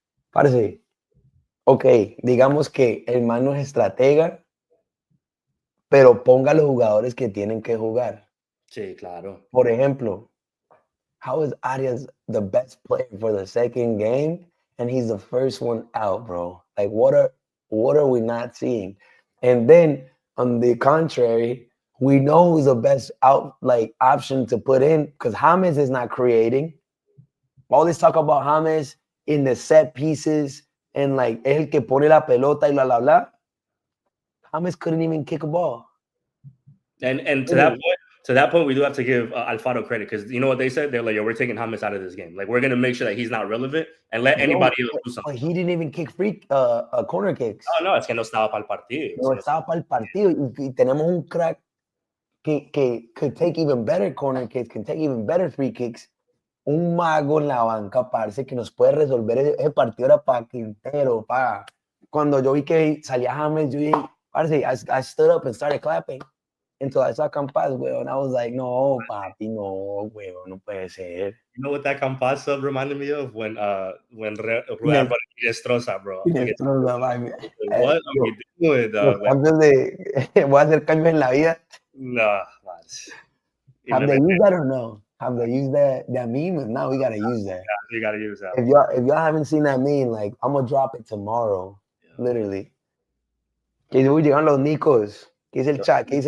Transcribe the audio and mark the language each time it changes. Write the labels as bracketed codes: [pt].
[es] Parce, ok, digamos que el man no es estratega, pero ponga los jugadores que tienen que jugar. Sí, claro. Por ejemplo, [en] how is Arias the best player for the second game and he's the first one out, bro? Like, what are we not seeing? And then on the contrary, we know who's the best option to put in because James is not creating. All this talk about James in the set pieces and like [es] el que pone la pelota [en] y blah blah blah. James couldn't even kick a ball. And to that point, we do have to give Alfaro credit because you know what they said? They're like, yo, we're taking James out of this game. Like, we're going to make sure that he's not relevant and let anybody else do something. But he didn't even kick corner kicks. [es] No, es que no estaba para el partido. No estaba para el partido. Y tenemos un crack que [en] could take even better corner kicks, can take even better free kicks. [es] Un mago en la banca, parce, que nos puede resolver ese partido era para Quintero, pa. Cuando yo vi que salía James, yo dije, parce, [en] I stood up and started clapping. Until I saw Campas, weón. I was like, [es] no, papi, no, weón, no puede ser. [en] You know what that Campas sub reminded me of? When Rueda Destroza, bro. Destroza, what are we doing, dog? [es] Voy a hacer cambios en la vida. [en] No, man. Have they used that or no? Have they used that meme? No, we gotta use that. Yeah, you gotta use that. If y'all haven't seen that meme, like, I'm gonna drop it tomorrow, literally. [es] Que llegan los Nicos. ¿Qué dice el chat?